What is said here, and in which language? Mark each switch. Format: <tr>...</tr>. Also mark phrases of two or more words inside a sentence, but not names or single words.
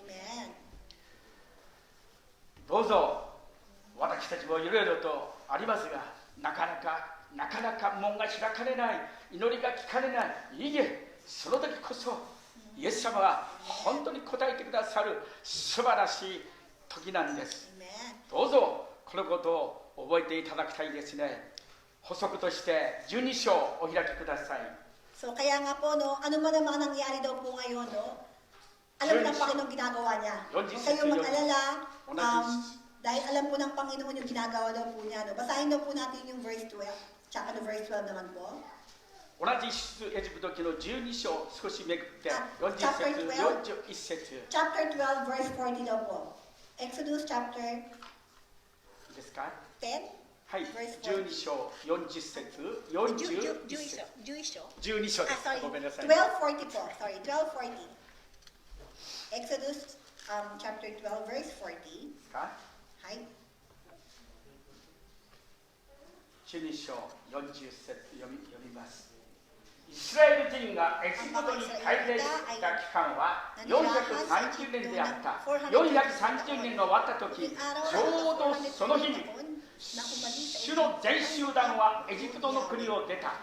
<ja>どうぞ私たちもいろいろとありますが、なかなか門が開かれない、祈りが聞かれない。いいえ、その時こそイエス様が本当に答えてくださる素晴らしい時なんです。 Amen. どうぞこのことを覚えていただきたいですね。補足として12章お開きください。</ja> <tl>So kaya nga po, no, ano man ang mga nangyari daw po ngayon, no, alam ng Panginoon ginagawa niya. Huwag kayong mag-alala, dahil alam po ng Panginoon yung ginagawa daw po niya. No. Basahin daw po natin yung verse 12, tsaka no, verse 12 naman po.</tl> <ja>同じ出エジプト記の12章少しめくって40節41節</ja> <en>Chapter 12, verse 40</en> <tl>daw po.</tl> <en>Exodus chapter</en> <ja>ですか。</ja> <en>10,</en> <ja>はい、</ja> <en>verse</en> <ja>12章40節41節12章です。ごめんなさい。</ja> <en>12:40 po. Sorry, 12:40. Exodus chapter 12, verse 40.</en> <ja>かはい。 12章40節読みます。イスラエル人がエジプトに滞在した期間は430年であった。430年が終わった時、ちょうどその日に主の全集団はエジプトの国を出た。</ja>